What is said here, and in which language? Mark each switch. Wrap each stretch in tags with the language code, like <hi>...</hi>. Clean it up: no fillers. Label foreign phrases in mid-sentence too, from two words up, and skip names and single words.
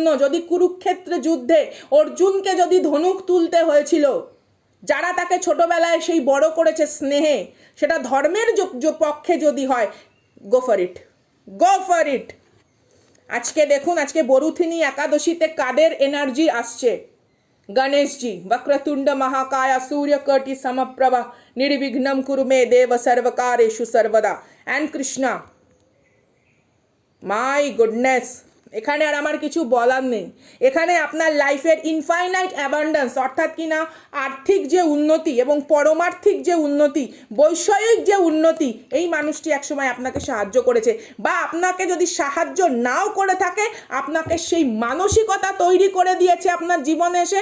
<bn>যদি কুরুক্ষেত্র যুদ্ধে অর্জুনকে যদি ধনুক তুলতে হয়েছিল, যারা তাকে ছোটবেলায় সেই বড় করেছে স্নেহে, সেটা ধর্মের পক্ষে যদি হয়,</bn> <en>go for it.</en> <bn>আজকে দেখুন, আজকে বরুথিনী একাদশীতে কাদের এনার্জি আসছে?</bn> <sa>গণেশজি, বক্রতুণ্ড মহাকায় सूर्यकोटि समप्रभा निर्विघ्नं कुरु मे देव सर्वकारेषु सर्वदा,</sa> <en>and Krishna. my goodness,</en> <bn>এখানে আর আমার কিছু বলার নেই। এখানে আপনার লাইফের</bn> <en>infinite abundance,</en> <bn>অর্থাৎ কি না আর্থিক যে উন্নতি এবং পরমার্থিক যে উন্নতি, বৈষয়িক যে উন্নতি, এই মানুষটি একসময় আপনাকে সাহায্য করেছে, বা আপনাকে যদি সাহায্য নাও করে থাকে আপনাকে সেই মানসিকতা তৈরি করে দিয়েছে আপনার জীবনে এসে।</bn>